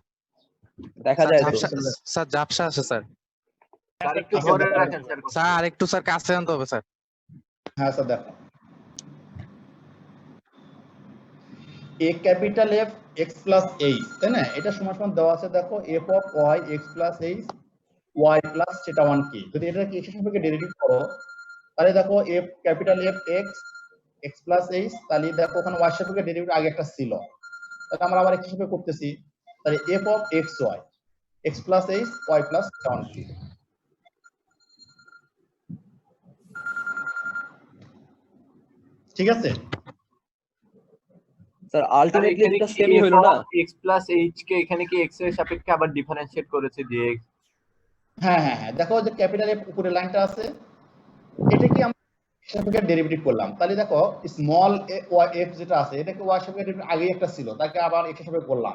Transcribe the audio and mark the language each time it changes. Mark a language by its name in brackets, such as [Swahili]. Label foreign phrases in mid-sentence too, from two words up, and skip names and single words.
[Bangla] দেখা যায় তো। স্যার ঝাপসা আছে স্যার। স্যার একটু ধরে রাখেন স্যার। স্যার আরেকটু স্যার কাছে আনতে হবে স্যার। হ্যাঁ স্যার দেখো [English] a capital F x plus h, [Bangla] তাই না? এটা সমান সমান দেওয়া আছে, দেখো [English] f of y x plus h y plus theta 1 k, [Bangla] যদি এটা কি x এর সাপেক্ষে ডেরিভেটিভ করো তাহলে দেখো [English] f capital F x x plus h, [Bangla] তাহলে দেখো ওখানে y এর সাপেক্ষে ডেরিভেটিভ আগে একটা ছিল, তাহলে আমরা আবার x এর সাপেক্ষে করতেছি, তাহলে [English] f of x y x plus h y plus theta 1 k। [Bangla] ঠিক আছে স্যার আলটিমেটলি এটা সেমই হলো না? [English] x plus h [Bangla] কে এখানে কি x এর সাপেক্ষে আবার ডিফারেন্সিয়েট করেছে dx। হ্যাঁ হ্যাঁ হ্যাঁ, দেখো যে [English] capital F [Bangla] উপরে লাইনটা আছে, এটা কি আমরা এর সাপেক্ষে ডেরিভেটিভ করলাম, তাহলে দেখো [English] small F [Bangla] যেটা আছে এটাকে ওয়াই সাপেক্ষে ডেরিভেটিভ আগে একটা ছিল, তাকে আবার এর সাপেক্ষে করলাম।